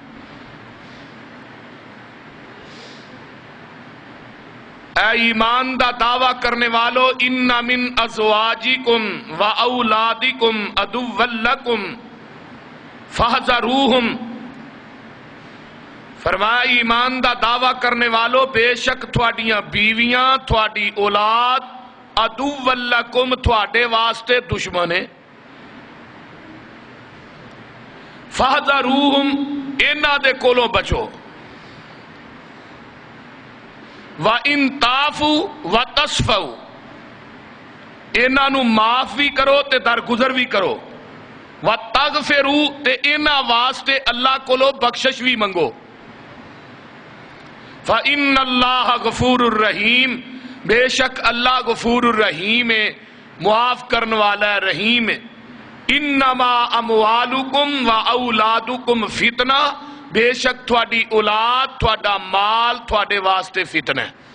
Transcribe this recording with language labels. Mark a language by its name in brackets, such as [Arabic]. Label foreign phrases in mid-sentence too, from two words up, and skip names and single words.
[Punjabi] اے ایمان دا دعویٰ کرنے والو، [Arabic] ان من ازواجکم و اولادکم عدو لکم فاحذروہم۔ [Punjabi] فرمایا ایمان دا دعویٰ کرنے والو، بے شک تھوڑیاں بیویاں، تھوڑی اولاد [Arabic] عدو لکم [Punjabi] تھوڑے واسطے دشمن ہے۔ فاحذروہم، انہاں دے کولوں بچو۔ [Arabic] وَإِن تَعْفُوا وَتَصْفَحُوا، [Punjabi] انہاں نو معاف بھی کرو تے درگزر بھی کرو۔ وَتَغْفِرُوا، تے انہاں واسطے اللہ کولو بخشش بھی منگو۔ [Arabic] فَإِنَّ اللَّهَ غَفُورٌ الرحیم، [Punjabi] بے شک اللہ غفور الرحیم ہے، معاف کرنے والا ہے، رحیم ہے۔ [Arabic] انما اموالکم و اولادکم فتنہ، [Punjabi] بے شک تھوڑی اولاد، تھوڑا مال تھوڑے واسطے فتنہ ہے۔